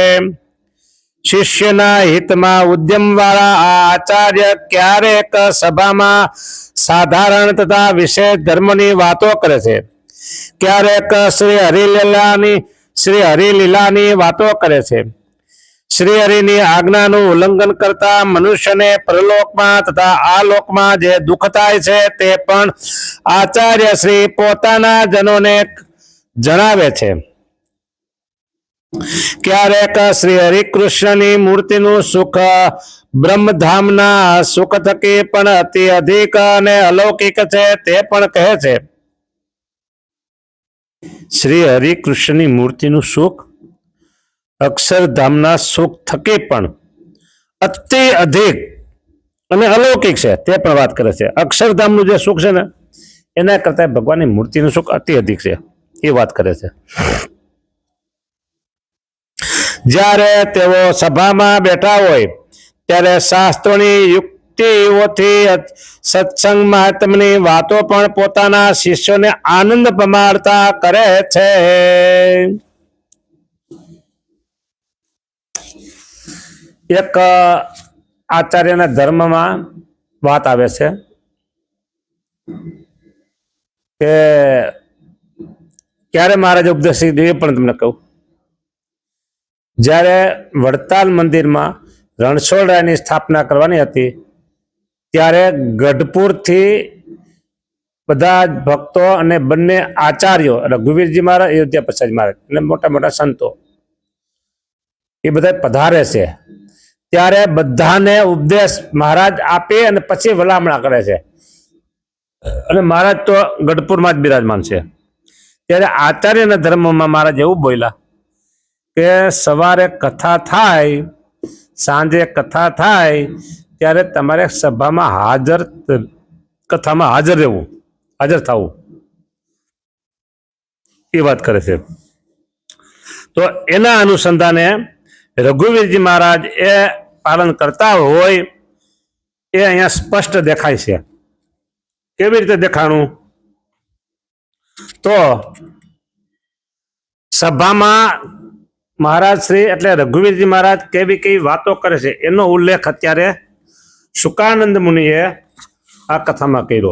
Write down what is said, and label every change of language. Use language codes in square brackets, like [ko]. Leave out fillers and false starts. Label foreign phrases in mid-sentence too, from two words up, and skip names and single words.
[gu] શિષ્યના હિત મેં ઉદ્યમ વાલા આ આચાર્ય ક્યારેક સભા મેં સાધારણ તથા વિશેષ ધર્મની વાતો કરે છે, ક્યારેક શ્રી હરિલીલાની વાતો કરે છે। શ્રી હરિની આજ્ઞાનુ ઉલ્લંઘન કરતા મનુષ્ય ને પરલોક મેં તથા આલોક મેં જે દુખ થાય છે તે પણ આચાર્ય શ્રી પોતાના જનોં ને જણાવે છે। ક્યારેક શ્રી હરિકૃષ્ણની મૂર્તિનુ સુખ બ્રહ્મધામના સુખ થકી પણ અતિ અધિક અને અલૌકિક છે તે પણ કહે છે। શ્રી હરિકૃષ્ણની મૂર્તિનુ સુખ અક્ષરધામના સુખ થકી પણ અતિ અધિક અને અલૌકિક છે તે પણ વાત કરે છે। અક્ષરધામનું જે સુખ છે ને એના કરતા ભગવાનની મૂર્તિનું સુખ અતિ અધિક છે એ વાત કરે છે। જ્યારે તેઓ સભામાં બેઠા હોય ત્યારે શાસ્ત્રોની યુક્તિઓથી સત્સંગ મહાત્મ્યની વાતો પણ પોતાના શિષ્યોને આનંદ પમાડતા કરે છે। એક આચાર્યના ધર્મ મેં બાત આવે છે કે ક્યારે મહારાજ ઉપદેશ દિએ પણ તમને કહૂં। જ્યારે વડતાલ મંદિર મેં રણછોડરાયની સ્થાપના કરવાની હતી ત્યારે ગઢપુર થી બધા ભક્તોં અને બંને આચાર્યોં રઘુવીરજી મહારાજ અયોધ્યા પ્રસાદ મહારાજ અને મોટા મોટા સંતો એ બધા પધારે છે ત્યારે બધાને ઉપદેશ મહારાજ આપે અને પછી ભલામણા કરે છે અને મહારાજ તો ગઢપુર મેં જ બિરાજમાન છે। ત્યારે આચાર્યના ધર્મ મેં મહારાજ એવું બોલ્યા કે સવારે કથા થાય સાંજે કથા થાય ત્યારે તમારે સભા મેં હાજર કથા મેં હાજર રહેવું હાજર થવું એ વાત કરે છે। તો એના અનુસંધાને રઘુવીરજી મહારાજ એ પાલન કરતા હોય એ અહીંયા સ્પષ્ટ દેખાય છે। કેવી રીતે દેખાણું તો સભામાં મહારાજ શ્રી એટલે રઘુવીરજી મહારાજ કેવી વાતો કરે છે એનો ઉલ્લેખ અત્યારે શુકાનંદ મુનિએ આ કથામાં કર્યો.